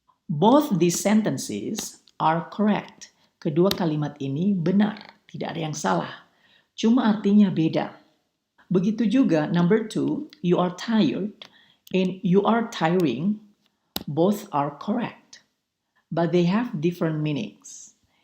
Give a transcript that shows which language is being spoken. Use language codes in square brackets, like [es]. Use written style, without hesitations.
[en] Both these sentences are correct. [id] Kedua kalimat ini benar, tidak ada yang salah. Cuma artinya beda. Begitu juga [en] number 2, you are tired and you are tiring. Both are correct, but they have different meanings.